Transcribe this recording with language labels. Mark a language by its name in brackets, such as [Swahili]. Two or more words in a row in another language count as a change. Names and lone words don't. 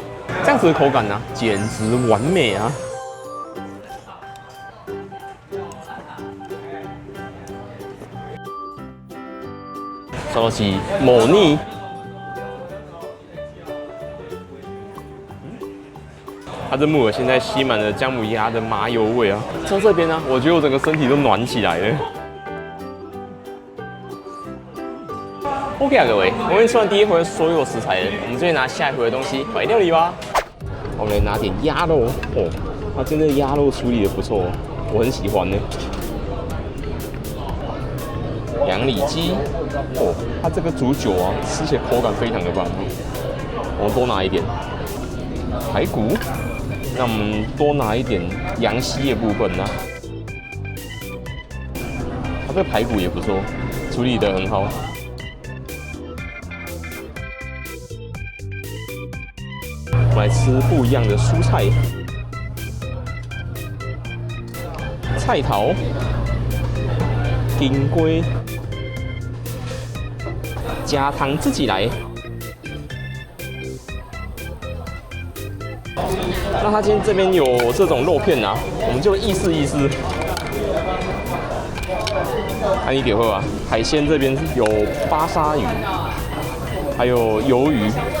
[Chinese] 這樣子的口感呢、啊，簡直完美啊！稍是某膩，它這木耳現在吸滿了薑母鴨的麻油味啊。到這邊呢、啊，我覺得我整個身體都暖起來了。OK 啊，各位，我們吃完第一回所有食材了，我們就拿下一回的東西來料理吧。我們來拿點鴨肉哦，它真的鴨肉處理的不錯，我很喜歡呢。羊里脊哦，它這個煮久啊，吃起來口感非常的棒。我們多拿一點排骨，那我們多拿一點羊膝的部分呢、啊。它這個排骨也不錯，處理的很好。我們來吃不一樣的蔬菜，菜頭、金龜，加湯自己來。那他今天這邊有這種肉片啊，我們就意思意思。看你點會吧，海鮮這邊有巴沙魚，還有魷魚。